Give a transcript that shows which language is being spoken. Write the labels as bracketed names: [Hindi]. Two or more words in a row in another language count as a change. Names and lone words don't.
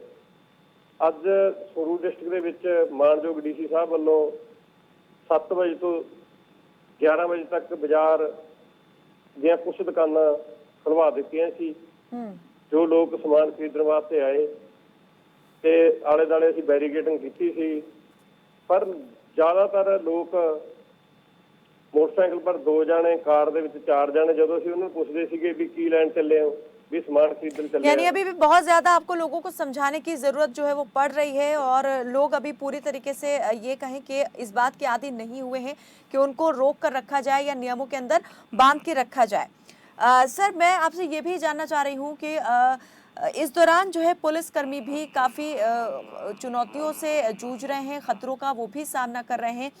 [Punjabi] ਅੱਜ ਸੰਗਰੂਰ ਡਿਸਟ੍ਰਿਕਟ ਦੇ ਵਿੱਚ ਮਾਨਯੋਗ ਡੀਸੀ ਸਾਹਿਬ ਵੱਲੋਂ 7 ਵਜੇ ਤੋਂ 11 ਵਜੇ ਤੱਕ ਬਾਜ਼ਾਰ ਦੀਆਂ ਕੁਝ ਦੁਕਾਨਾਂ ਖੁਲਵਾ ਦਿੱਤੀਆਂ ਸੀ। ਜੋ ਲੋਕ ਸਮਾਨ ਖਰੀਦਣ ਵਾਸਤੇ ਆਏ ਤੇ ਆਲੇ ਦੁਆਲੇ ਅਸੀਂ ਬੈਰੀਕੇਡਿੰਗ ਕੀਤੀ ਸੀ, ਪਰ ਜ਼ਿਆਦਾਤਰ ਲੋਕ ਮੋਟਰਸਾਇਕਲ ਪਰ 2 ਜਾਣੇ, ਕਾਰ ਦੇ ਵਿੱਚ 4 ਜਾਣੇ, ਜਦੋਂ ਅਸੀਂ ਉਹਨਾਂ ਨੂੰ ਪੁੱਛਦੇ ਸੀਗੇ ਵੀ ਕੀ ਲੈਣ ਚੱਲੇ ਹੋ, [Hindi] भी सामान खरीदने चले। यानी अभी भी बहुत ज्यादा आपको लोगों को समझाने की जरूरत जो है वो पड़ रही है और लोग अभी पूरी तरीके से ये कहें कि इस बात के आदी नहीं हुए हैं कि उनको रोक कर रखा जाए या नियमों के अंदर बांध के रखा जाए। सर, मैं आपसे ये भी जानना चाह रही हूँ कि इस दौरान जो है पुलिसकर्मी भी काफ़ी चुनौतियों से जूझ रहे हैं, खतरों का वो भी सामना कर रहे हैं।